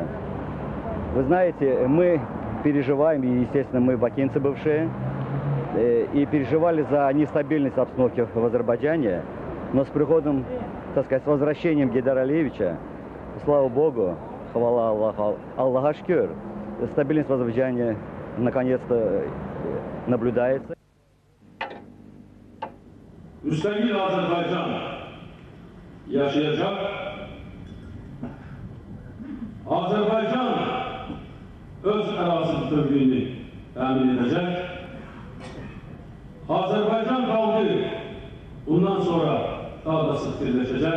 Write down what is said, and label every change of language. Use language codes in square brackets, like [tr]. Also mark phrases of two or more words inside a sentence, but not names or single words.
[ru] Вы знаете, мы переживаем, и, естественно, мы бакинцы бывшие, и переживали за нестабильность обстановки в Азербайджане, но с приходом, так сказать, с возвращением Гейдара Алиевича, слава Богу, хвала Аллаху, [az] Allaha şükür, [ru] стабильность в Азербайджане наконец-то наблюдается. [az] Müstakil Azerbaycan yaşayacak. Azerbaycan öz ərazi bütövlüyünü təmin edəcək. Azerbaycan xalqı bundan sonra daha da sıx birləşəcək.